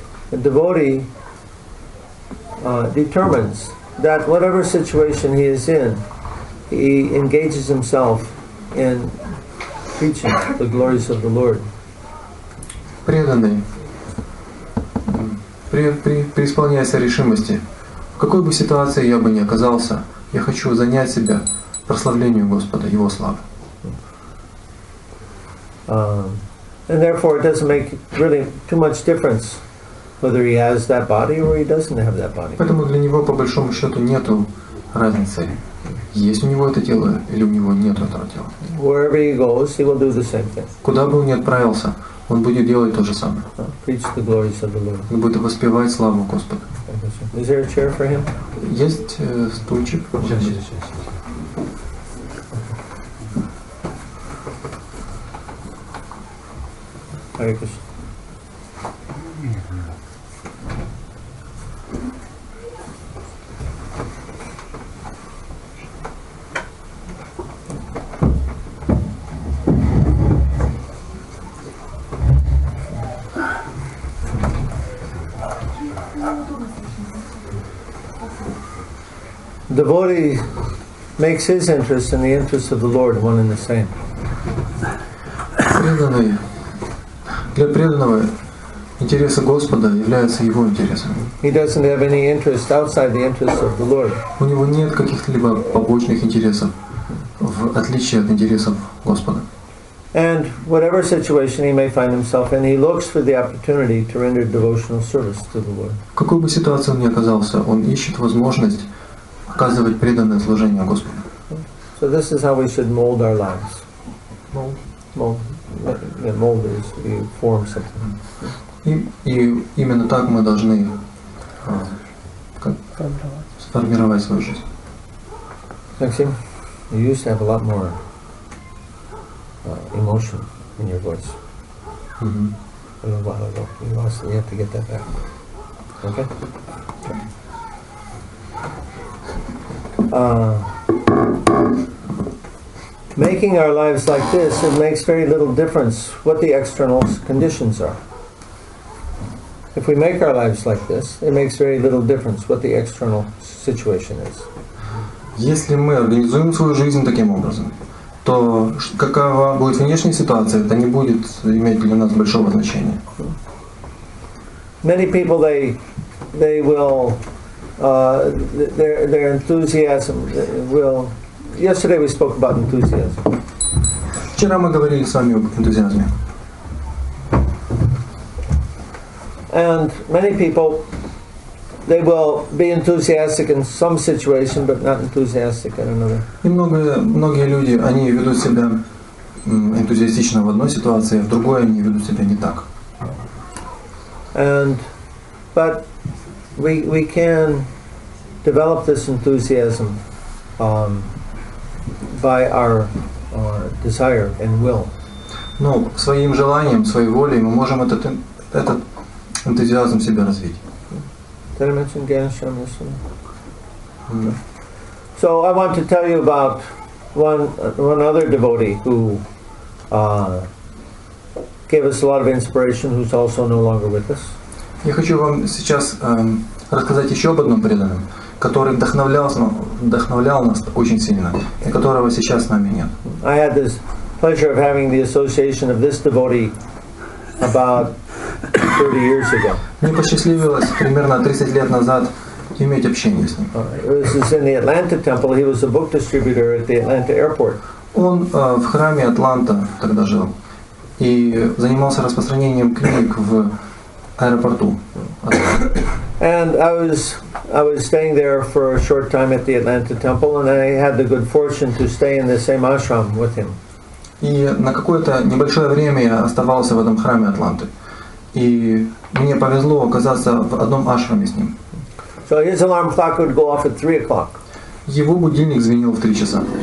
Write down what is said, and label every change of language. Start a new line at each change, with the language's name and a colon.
English: The devotee determines that whatever situation he is in, he engages himself in preaching the glories of the Lord.
Russian: Преданный преисполняется решимости. В какой бы ситуации я бы ни оказался, я хочу занять себя прославлению Господа, Его славы.
English: And therefore it doesn't make really too much difference whether he has that body or he doesn't have that body.
Russian: Поэтому для него по большому счету нету разницы, есть у него это тело или у него нет этого тела.
English: Wherever he goes, he will do the same thing.
Russian: Куда бы он ни отправился, он будет делать то же самое.
English: Preach the glories of the Lord.
Russian: Он будет воспевать славу Господа.
English: Is there a chair for him?
Russian: Есть стульчик? Сейчас.
English: Hare Krishna. Devotee makes his interest and the interest of the Lord one and the same.
Russian: Для преданного интересы Господа являются его интересами.
English: He doesn't have any interest outside the interest of the Lord.
Russian: У него нет каких-либо побочных интересов, в отличие от интересов Господа.
English: And whatever situation he may find himself in, he looks for the opportunity to render devotional service to the Lord.
Russian: В какой бы ситуации он ни оказался, он ищет возможность оказывать преданное служение Господу.
English: So this is how we should mold our lives. Mold is we form something.
Russian: И именно так мы должны сформировать свою жизнь.
English: Maxim, you used to have a lot more emotion in your voice. A little while ago. You have to get that back. Okay? Making our lives like this, it makes very little difference what the external conditions are. If we make our lives like this, it makes very little difference what the external situation is.
Russian: Если мы организуем свою жизнь таким образом, то какова будет внешняя ситуация, это не будет иметь для нас большого значения.
English: Many people they will their enthusiasm will. Yesterday we spoke about enthusiasm.
Russian: Вчера мы говорили с вами об энтузиазме.
English: And many people, they will be enthusiastic in some situation, but not enthusiastic in another.
Russian: И многие люди, они ведут себя энтузиастично в одной ситуации, а в другой они ведут себя не так.
English: But we can develop this enthusiasm by our desire and will.
Russian: Но своим желанием, своей волей мы можем этот энтузиазм себя развить.
English: Did I mention Ganesham yesterday? So I want to tell you about one other devotee who gave us a lot of inspiration, who's also no longer with us.
Russian: Я хочу вам сейчас рассказать еще об одном преданном, который вдохновлял нас очень сильно, и которого сейчас с нами нет.
English: I had this pleasure of having the association of this devotee about 30 years ago.
Russian: Мне посчастливилось примерно 30 лет назад иметь общение с ним.
English: This is in the Atlanta temple. He was a book distributor at the Atlanta airport.
Russian: Он в храме Атланта тогда жил и занимался распространением книг в аэропорту.
English: And I was staying there for a short time at the Atlanta temple, and I had the good fortune to stay in the same ashram with him.
Russian: И на какое-то небольшое время я оставался в этом храме Атланты. И мне повезло оказаться в одном ашраме с ним.
English: So his alarm clock would go off at 3 o'clock.
Russian: Его будильник звенел в 3 часа.